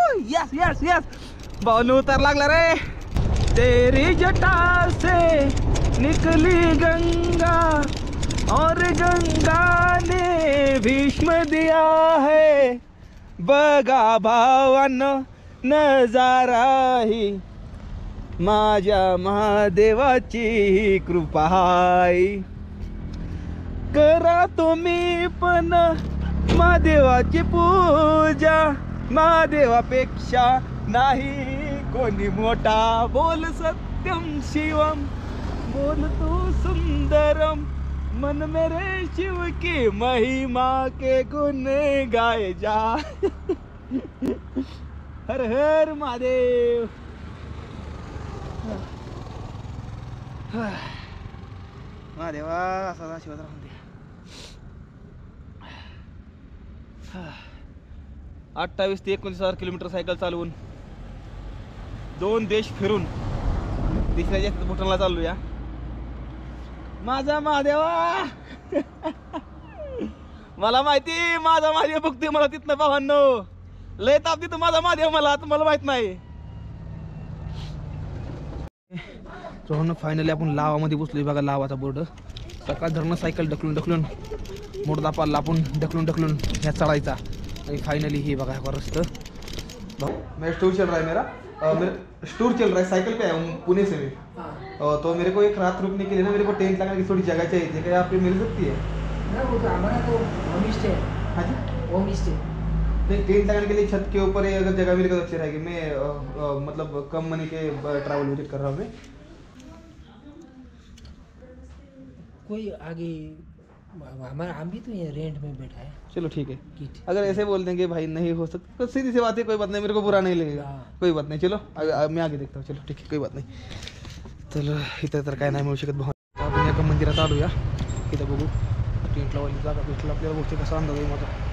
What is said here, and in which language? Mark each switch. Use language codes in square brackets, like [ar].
[mr] Yes yes yes भावांनो उतार लागला रे. [hi] तेरी जटा से निकली गंगा और गंगा ने भीष्म दिया है. [mr] बघा भावांनो नजारा ही माझ्या महादेवाची कृपा आहे. करा तुम्ही पण महादेवाची पूजा. महादेवापेक्षा नाही कोणी मोठा. [hi] बोल सत्यम शिवम बोल तू सुंदरम. मन मेरे शिव की महिमा के गुण गाए जा. हर हर महादेव. [mr] महादेवा असा आशीर्वाद राहून दे. 28 ते 19,000 किलोमीटर सायकल चालवून 2 देश फिरून तिसऱ्या जास्त भूटानला चालूया. माझा महादेवा. मला माहिती माझा महादेव बघतोय मला तिथनं. भावांनो लय ताप देतो माझा महादेव मला, तुम्हाला माहित नाही. फायनली आपण लावामध्ये बसलोय बघा. लावाचा बोर्ड. सकाळ धरणं सायकल ढकलून मोडदा पाला आपण ढकलून ह्या चढायचा. आणि फाइनली ये बघा रस्ता. [hi] मैं टूर चल रहा है मेरा टूर चल रहा है, साइकिल पे आया हूँ पुणे से मैं। तो मेरे को एक रात रुकने के लिए ना मेरे को टेंट लगाने की थोड़ी जगह चाहिए थी, क्या यहाँ पे मिल सकती है? ना वो तो हमारा तो होम स्टे है। हाँ जी होम स्टे नहीं टेंट लगाने के लिए छत के ऊपर अगर जगह मिलेगा तो अच्छी रहेगी। मैं मतलब कम मनी के ट्रैवल विजिट कर रहा हूँ मैं। कोई आगे हमारा हम भी तो ये रेंट में बैठा है। चलो ठीक है, किट अगर ऐसे बोल देंगे भाई नहीं हो सकता तो सीधी सी बात है, कोई बात नहीं, मेरे को बुरा नहीं लगेगा। हाँ। कोई बात नाही, चलो मैं आगे देखता हूँ। [mr] चलो ठीक आहे, कोई बात नाही. चल इथं तर काय नाही मिळू शकत भाऊ. आपण एका मंदिरात आलूया, इथं बघू टेंट लावायला जागा भेटला आपल्याला. बघते कसा अंदाज आहे माझा.